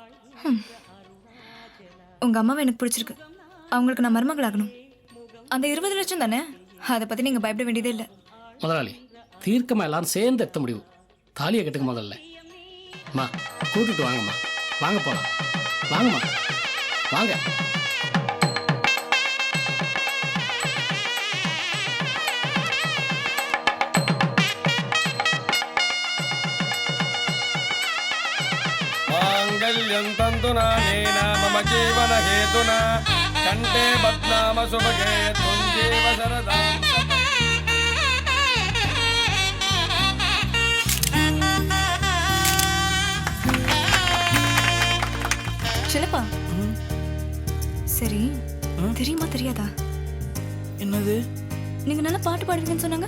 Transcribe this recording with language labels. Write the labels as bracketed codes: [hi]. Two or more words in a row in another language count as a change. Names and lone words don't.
[ta] உங்க அம்மாவை எனக்கு பிடிச்சிருக்கு. அவங்களுக்கு நான் மருமகளாகணும். அந்த 20 லட்சம் தானே, அதை பத்தி நீங்க பயப்பட வேண்டியதே இல்லை. முதலாளி தீர்க்கமா எல்லாரும் சேர்ந்து எடுத்த முடிவு. தாலியை கட்டுக்கு முதல்ல. அம்மா கூட்டிட்டு வாங்கம்மா, வாங்க போலாம். வாங்கம்மா வாங்க. [sa] माङ्गल्यं तन्तुना नेन मम जीवनहेतुना कण्ठे बध्नाम सुभगे त्वञ्जीव शरदां [ta] சிலப்பா. சரி, தெரியுமா தெரியாதா? என்னது? நீங்க நல்லா பாட்டு பாடுவீங்கன்னு சொன்னாங்க.